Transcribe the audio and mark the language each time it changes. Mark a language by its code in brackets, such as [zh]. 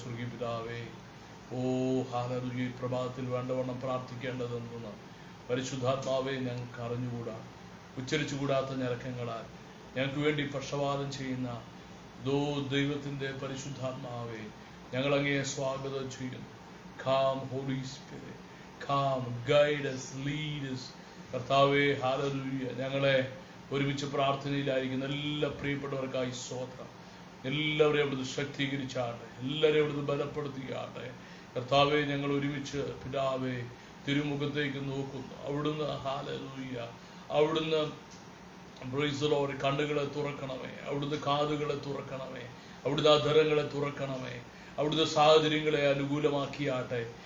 [ml] സ്വർഗീയ പിതാവേ, ഓ ഹല്ലേലൂയ. ഈ പ്രഭാതത്തിൽ വേണ്ടവണ്ണം പ്രാർത്ഥിക്കേണ്ടതെന്ന് പരിശുദ്ധാത്മാവെ ഞങ്ങൾക്ക് അറിഞ്ഞുകൂടാ. ഉച്ചരിച്ചുകൂടാത്ത ഞരക്കങ്ങളാൽ ഞങ്ങൾക്ക് വേണ്ടി പക്ഷപാതം ചെയ്യുന്ന ദൈവത്തിൻ്റെ പരിശുദ്ധാത്മാവെ, ഞങ്ങളങ്ങയെ സ്വാഗതം ചെയ്യുന്നു. [en] Come Holy Spirit, come, guide us, lead us. [ml] കർത്താവേ, ഹല്ലേലൂയ. ഞങ്ങളെ ഒരുമിച്ച് പ്രാർത്ഥനയിലായിരിക്കുന്ന എല്ലാ പ്രിയപ്പെട്ടവർക്കായി സ്തോത്രം. എല്ലാവരെയും അവിടുന്ന് ശക്തീകരിച്ചാട്ടെ, എല്ലാവരെയും അവിടുന്ന് ബലപ്പെടുത്തിയാട്ടെ. കർത്താവെ, ഞങ്ങൾ ഒരുമിച്ച് പിതാവേ തിരുമുഖത്തേക്ക് നോക്കുന്നു. അവിടുന്ന് ഹല്ലേലൂയ, അവിടുന്ന് [en] praise the lord [ml] കണ്ണുകളെ തുറക്കണമേ, അവിടുന്ന് കാതുകളെ തുറക്കണമേ, അവിടുന്ന് അധരങ്ങളെ തുറക്കണമേ, അവിടുന്ന് സാഹചര്യങ്ങളെ അനുകൂലമാക്കിയാട്ടെ.